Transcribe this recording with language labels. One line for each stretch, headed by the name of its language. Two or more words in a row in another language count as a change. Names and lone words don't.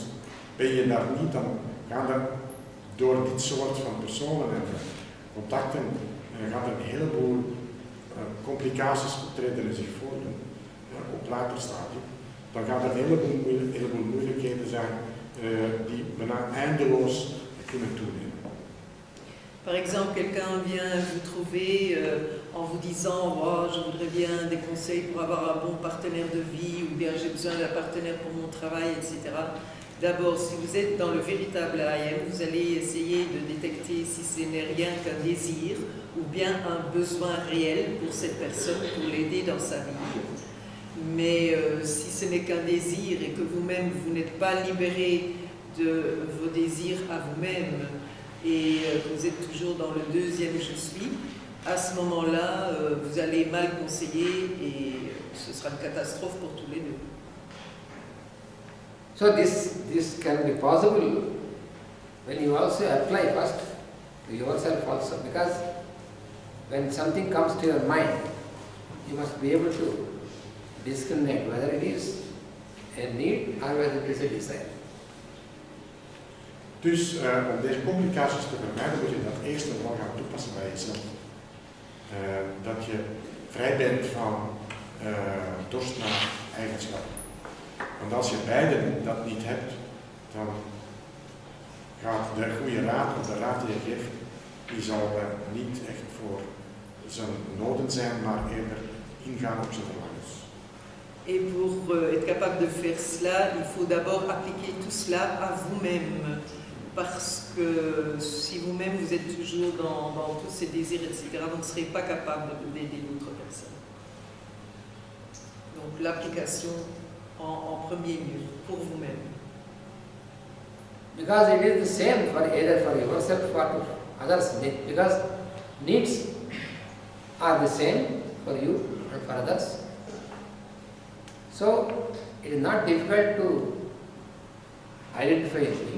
Dutch: Ben je daar niet, dan gaan er door dit soort van personen en contacten gaat er een heleboel complicaties treden zich voordoen op later stadium. Dan gaat er een heleboel moeilijkheden zijn die bijna eindeloos kunnen toenemen.
French: Par exemple, quelqu'un vient vous trouver en vous disant oh, je voudrais bien des conseils pour avoir un bon partenaire de vie ou bien j'ai besoin d'un partenaire pour mon travail, etc. D'abord, si vous êtes dans le véritable IM, vous allez essayer de détecter si ce n'est rien qu'un désir ou bien un besoin réel pour cette personne, pour l'aider dans sa vie. Mais si ce n'est qu'un désir et que vous-même, vous n'êtes pas libéré de vos désirs à vous-même et que vous êtes toujours dans le deuxième « je suis », à ce moment-là, vous allez mal conseiller et ce sera une catastrophe pour tous les deux.
English: So this can be possible when you also apply first to yourself also, because when something comes to your mind, you must be able to discriminate whether it is a need or whether it is a desire.
Dutch: Dus om deze complicaties te vermijden moet je dat eerst en vooral gaan toepassen bij jezelf. Dat je vrij bent van dorst naar eigenschap. Want als je beiden dat niet hebt, dan gaat de goede raad of de raad die je geeft, die zal niet echt voor zijn noden zijn, maar eerder ingaan op zijn verlangens.
French: Et pour être capable de faire cela, il faut d'abord appliquer tout cela à vous-même. Parce que si vous-même vous êtes toujours dans tous ces désirs, etc., vous ne serez pas capable d'aider d'autres personnes. Donc l'application en premier lieu, pour vous-même.
English: Because it is the same for either for yourself or to others, because needs are the same for you and for others. So it is not difficult to identify a need.